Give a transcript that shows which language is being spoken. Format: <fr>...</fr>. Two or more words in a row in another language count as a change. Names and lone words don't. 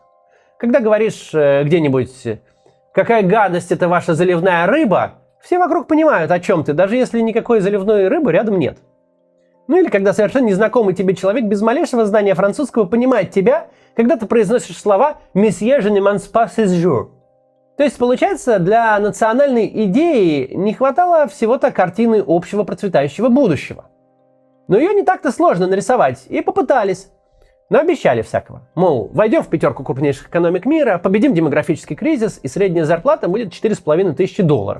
<ru>Когда говоришь где-нибудь «какая гадость это ваша заливная рыба», все вокруг понимают, о чем ты, даже если никакой заливной рыбы рядом нет. Ну или когда совершенно незнакомый тебе человек без малейшего знания французского понимает тебя, когда ты произносишь слова</ru> <fr>«Monsieur, je ne mange pas ce jour».</fr> <ru>То есть, получается, для национальной идеи не хватало всего-то картины общего процветающего будущего. Но ее не так-то сложно нарисовать, и попытались. Но обещали всякого. Мол, войдем в 5 крупнейших экономик мира, победим демографический кризис, и средняя зарплата будет $4500.</ru>